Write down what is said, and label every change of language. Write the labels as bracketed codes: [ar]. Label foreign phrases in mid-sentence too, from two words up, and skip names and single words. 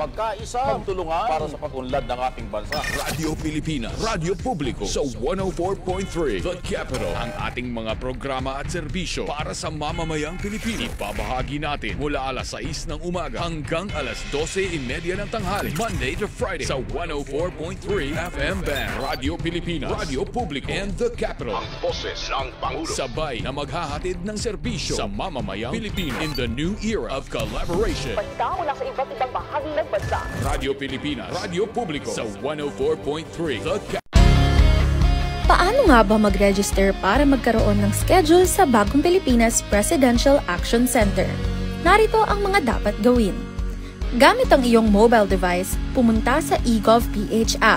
[tl] Magkaisa, magtulungan para sa pag-unlad ng ating bansa. Radio Pilipinas, radyo publiko sa 104.3 The Capital. Ang ating mga programa at serbisyo para sa mamamayang Pilipino. Ibabahagi natin mula alas 6 ng umaga hanggang alas 12:30 ng tanghali. [en] Monday to Friday sa 104.3 FM band. [tl] Radio Pilipinas, radyo publiko, [en] and The Capital. [tl] Ang boses ng Pangulo. Sabay na maghahatid ng serbisyo sa mamamayang Pilipino [en] in the new era of collaboration. [tl] Basta mula sa iba't ibang bahagi ng bansa. Radio Pilipinas, radyo publiko sa 104.3 The Capital. Paano nga ba mag-register para magkaroon ng schedule sa Bagong Pilipinas Presidential Action Center? Narito ang mga dapat gawin. Gamit ang iyong mobile device, pumunta sa eGov.ph app.